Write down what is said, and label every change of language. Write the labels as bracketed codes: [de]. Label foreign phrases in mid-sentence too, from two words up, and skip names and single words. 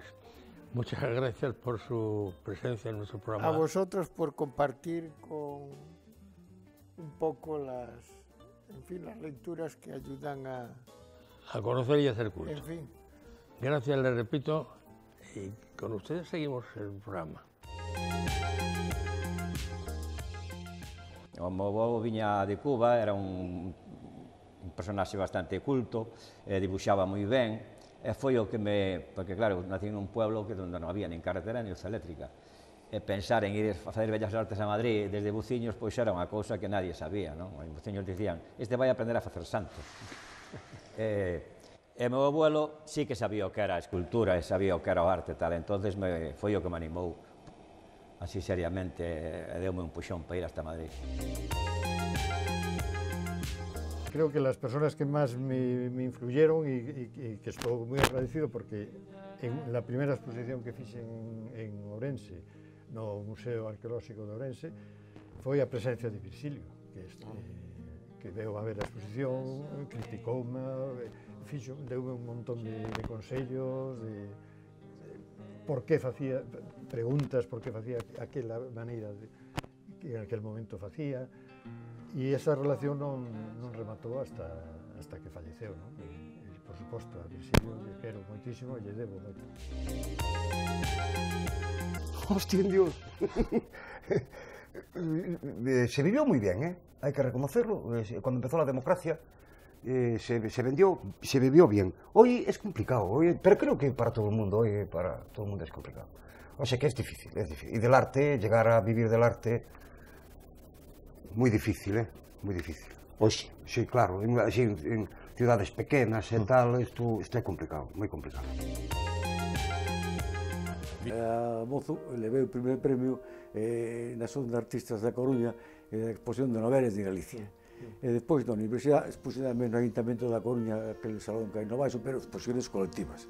[es] Muchas gracias por su presencia en nuestro programa. A vosotros por compartir con un poco las lecturas que ayudan a conocer y a hacer culto. En fin. Gracias, les repito, y con ustedes seguimos el programa. [gl] O meu avó viña de Cuba, era un personaxe bastante culto, dibuixaba moi ben, e foi o que porque claro, nací nun pueblo que onde non había nin carretera nin luz eléctrica, e pensar en ir a facer bellas artes a Madrid desde Buciños, pois era unha cousa que nadie sabía, non? En Buciños dicían, este vai aprender a facer santos. E meu abuelo sí que sabía o que era a escultura e sabía o que era o arte e tal, entonces foi o que me animou. así seriamente, deume un puxón para ir hasta Madrid. [es] Creo que las personas que más me influyeron y que [gl] estou moi agradecido [es] porque en la [gl] primeira exposición que fixe en Ourense, no Museo Arqueolóxico de Ourense, foi a presencia de Virxilio, que veu a ver a exposición, criticoume, deume un montón de consellos, por que facía, preguntas por que facía aquela maneira que en aquel momento facía, e esa relación non rematou hasta que falleceu, non? E, por suposto, a Virxilio lle quero moitísimo e lle debo moito. [es] Hostia, Dios. Se vivió muy bien, hay que reconocerlo. Cuando empezó la democracia se vivió bien. Hoy es complicado, pero creo que para todo el mundo, hoy para todo el mundo es complicado. O sea que es difícil, es difícil. Y del arte, llegar a vivir del arte, muy difícil, muy difícil. [gl] Hoxe. [es] Sí, claro, en ciudades [gl] pequenas e tal, isto é complicado, moi complicado. Mozo levei o primeiro premio na Asociación de Artistas da Coruña na exposición de novelas de Galicia. E despois na Universidade expuse tamén no Ayuntamiento da Coruña, aquele salón que hai no baixo, pero exposiciones colectivas.